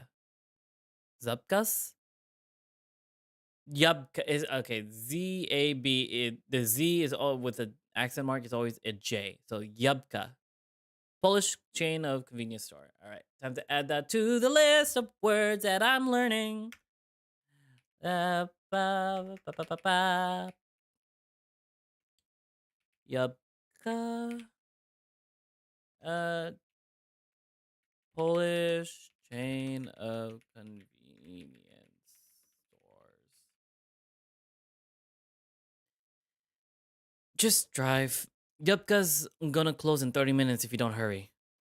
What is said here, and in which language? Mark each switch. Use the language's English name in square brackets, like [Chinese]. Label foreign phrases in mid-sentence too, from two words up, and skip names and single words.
[English] Zabkas? Yabka is okay. ZAB. The Z is all with an accent mark. Is always a J. So Yabka. Polish chain of convenience store. All right, time to add that to the list of words that I'm learning. Ba, ba, ba, ba, ba, ba. Yabka. Polish chain of convenience stores. Just drive. Yupka's gonna close in 30 minutes if you don't hurry.